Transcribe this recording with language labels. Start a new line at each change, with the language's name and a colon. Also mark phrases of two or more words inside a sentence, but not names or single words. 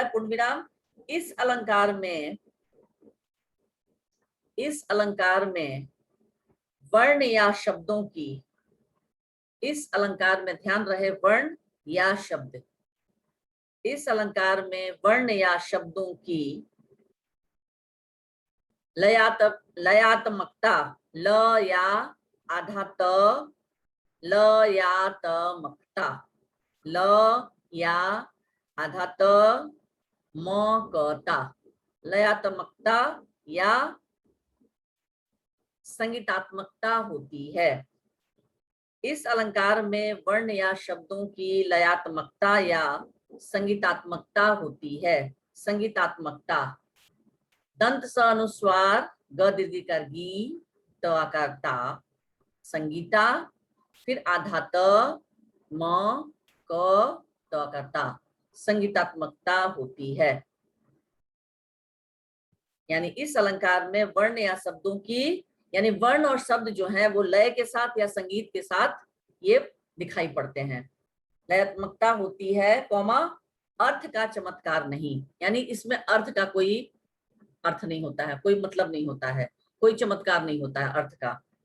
Hindi: पूर्ण विराम। इस अलंकार में, इस अलंकार में वर्ण या शब्दों की, इस अलंकार में ध्यान रहे वर्ण या शब्द, इस अलंकार में वर्ण या शब्दों की लयात्मकता, ल या आधा त, ल या त मकता, ल या आधा त म कता, लयात्मकता या संगीतात्मकता होती है। इस अलंकार में वर्ण या शब्दों की लयात्मकता या संगीतात्मकता होती है। संगीतात्मकता, दंत स अनुस्वार, ग दीर्घ कर गी, त आकार ता, संगीता, फिर आधा त, म, क, त आकार ता, संगीतात्मकता होती है। यानी इस अलंकार में वर्ण या शब्दों की, यानी वर्ण और शब्द जो है वो लय के साथ या संगीत के साथ ये दिखाई पड़ते हैं। लयात्मकता होती है, कौमा, अर्थ का चमत्कार नहीं, यानी इसमें अर्थ का कोई अर्थ नहीं होता है, कोई मतलब नहीं होता है, कोई चमत्कार नहीं होता है अर्थ का।